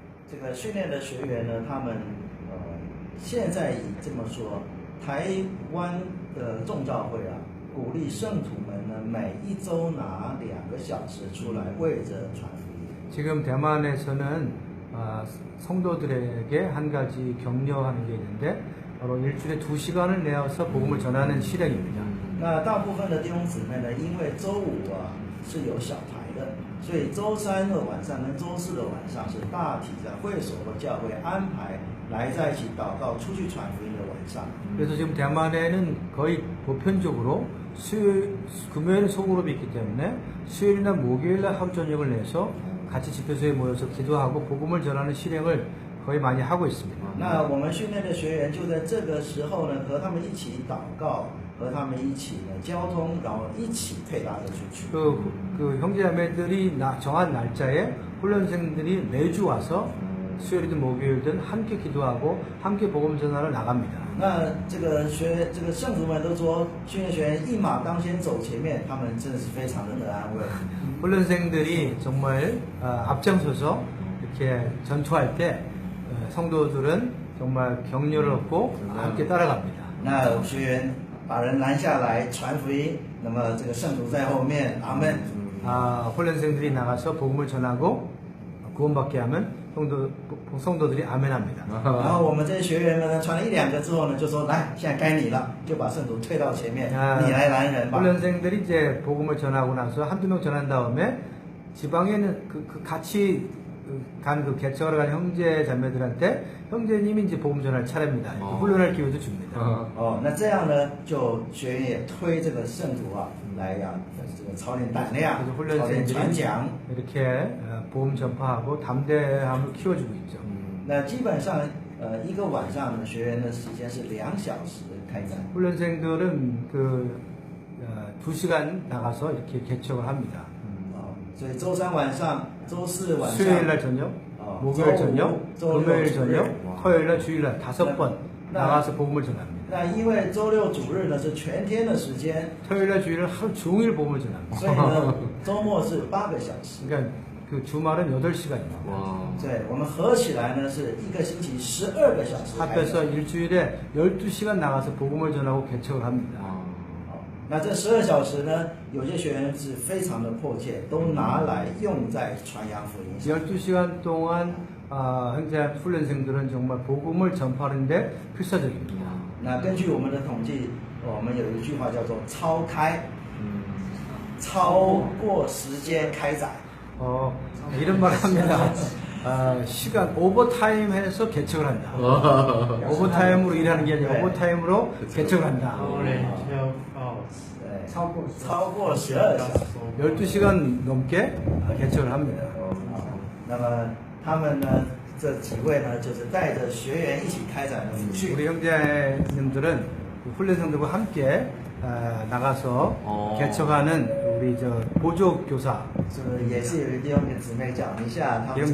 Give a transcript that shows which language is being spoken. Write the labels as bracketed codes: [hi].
[zh] 这个训练的学员呢，他们现在以这么说，台湾的众教会啊，鼓励圣徒们呢，每一周拿2个小时出来为着传福音。 [ko] 지금 대만에서는 성도들에게 한 가지 격려하는 게 있는데 바로 일주일에 2시간을 내어서 복음을 전하는 실행입니다. [zh] 那大部分的弟兄姊妹呢，因为周五啊是有小台的，所以周3的晚上跟周4的晚上是大体在会所或教会安排来在一起祷告、出去传福音的晚上。 [ko] 그래서 지금 대만에는 거의 보편적으로 금요일 소그룹이 있기 때문에 수요일이나 목요일날 하루 저녁을 내서 같이 집회소에 모여서 기도하고 복음을 전하는 실행을 거의 많이 하고 있습니다. [zh] 那我们训练的学员就在这个时候呢，和他们一起祷告，和他们一起呢交通，然后一起配搭着出去。 [ko] 그 형제자매들이 정한 날짜에 훈련생들이 매주 와서 수요일이든 목요일든 함께 기도하고 함께 복음 전하러 나갑니다. [zh] 那这个圣徒们都说，训练学员一马当先走前面，他们真的是非常的得安慰。 [ko] 훈련생들이 정말 앞장서서 이렇게 전투할 때 성도들은 정말 격려를 얻고 함께 따라갑니다. [zh] 那学员把人拦下来传福音，那么这个圣徒在后面，阿门。 [ko] 훈련생들이 나가서 복음을 전하고 구원받게 하면 성도들이 아멘합니다. [zh] 然后我们这些学员们呢，传了1-2个之后呢，就说来，现在该你了，就把圣徒推到前面，你来拦人吧。 [ko] 훈련생들이 이제 복음을 전하고 나서 한두 명 전한 다음에 지방에는 같이 간 그 개척하러 간 형제 자매들한테 형제님이 이제 복음 전할 차례입니다. 훈련할 기회도 줍니다. [zh] 那这样呢，就学员也推这个圣徒啊来呀，这个操练胆量， [ko] 그래서 [zh] 操练传讲。 [ko] 이렇게 복음 전파하고 담대함을 키워주고 있죠. [zh] 那基本上一个晚上呢，学员的时间是2小时开展。 [ko] 훈련생들은 2시간 나가서 이렇게 개척을 합니다. [zh] 所以周3晚上、周4晚上、 [ko] 수요일날 저녁, 목요일 저녁, 금요일 저녁, 토요일날 주일날 5번 나가서 복음을 전합니다. [zh] 那因为周6主日呢是全天的时间， [ko] 토요일날 주일은 하루 종일 복음을 전합니다. [zh] 所以呢周末是8个小时。 [ko] 그러니까 그 주말은 8시간입니다. [zh] 对，我们合起来呢是一个星期12个小时开展。 [ko] 합해서 일주일에 12시간 나가서 복음을 전하고 개척을 합니다. [zh] 那这12小时呢，有些学员是非常的迫切，都拿来用在传扬福音上。 [ko] 12시간 동안 현재 훈련생들은 정말 복음을 전파하는데 필사적입니다. [zh] 那根据我们的统计，我们有一句话叫做“超开”，超过时间开展。 [ko] 이런 말 합니다. 시간 오버타임 해서 개척을 한다. 오버타임으로 일하는 게 아니라 오버타임으로 개척을 한다. [zh] 对，超过超过12小时。 12시간 넘게 개척을 합니다. 那么他们呢，这几位呢，就是带着学员一起开展的辅训。 [ko] 우리 형제님들은 훈련생들과 함께 나가서 개척하는 우리 보조 교사 [zh] 是不是也是有弟兄姐姊妹讲一下他们是